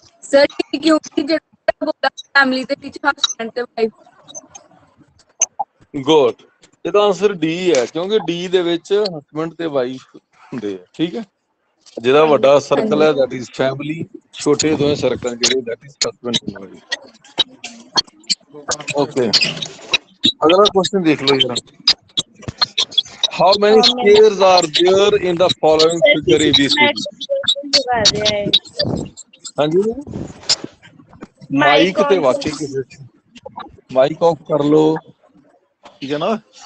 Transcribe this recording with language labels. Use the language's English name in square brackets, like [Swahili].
[Punjabi] Sir D क्योंकि ਜਿਹੜਾ ਬੋਲਾ ਫੈਮਿਲੀ ਦੇ ਵਿੱਚ ਹਸਬੰਡ ਤੇ ਵਾਈਫ। ਗੁੱਡ। ਇਹਦਾ ਆਨਸਰ ਡੀ ਹੈ ਕਿਉਂਕਿ ਡੀ ਦੇ ਵਿੱਚ ਹਸਬੰਡ ਤੇ ਵਾਈਫ ਹੁੰਦੇ ਆ। ਠੀਕ ਹੈ, ਜਿਹਦਾ ਵੱਡਾ ਸਰਕਲ ਹੈ [English] that is family, [Punjabi] ਛੋਟੇ ਦੋਵੇਂ ਸਰਕਲ ਜਿਹੜੇ [English] that is husband [Punjabi] ਤੇ ਵਾਈਫ। ਓਕੇ, ਅਗਲਾ ਕੁਐਸਚਨ ਦੇਖ ਲਓ ਜਰਾ। [English] How many squares are there in the following figure ABCD? [Punjabi] ਹਾਂਜੀ ਮਾਈਕ ਤੇ ਵਾਕਈ ਕਿਸੇ ਮਾਈਕ ਆਫ ਕਰ ਲਓ, ਠੀਕ ਹੈ ਨਾ।